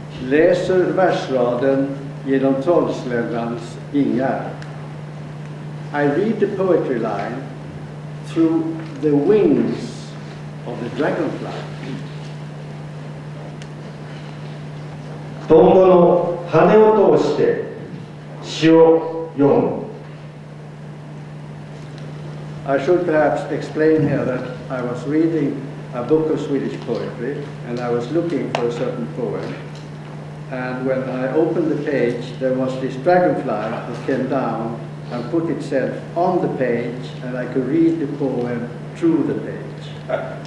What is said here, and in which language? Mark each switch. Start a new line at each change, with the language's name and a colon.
Swedish: Läser versraden genom trollsläddans vingar.
English: I read the poetry line through the wings of the dragonfly.
Japanese: トンボの羽を通して詩を読む。
English: I should perhaps explain here that I was reading a book of Swedish poetry and I was looking for a certain poem. And when I opened the page, there was this dragonfly that came down and put itself on the page, and I could read the poem through the page.